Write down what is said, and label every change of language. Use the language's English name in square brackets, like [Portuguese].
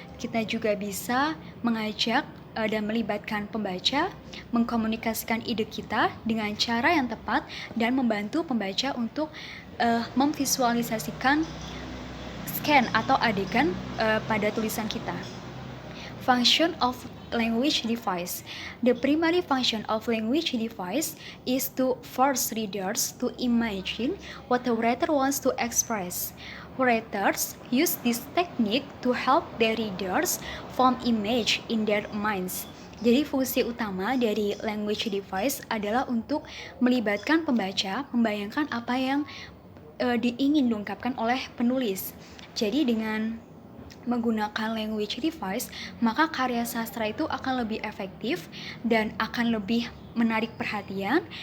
[Indonesian] Kita juga bisa mengajak dan melibatkan pembaca, mengkomunikasikan ide kita dengan cara yang tepat dan membantu pembaca untuk memvisualisasikan scan atau adegan pada tulisan kita. [English] Function of language device. The primary function of language device is to force readers to imagine what the writer wants to express. Writers use this technique to help their readers form image in their minds. [Indonesian] Jadi fungsi utama dari language device adalah untuk melibatkan pembaca, membayangkan apa yang ingin diungkapkan oleh penulis. Jadi dengan menggunakan language device, maka karya sastra itu akan lebih efektif dan akan lebih menarik perhatian.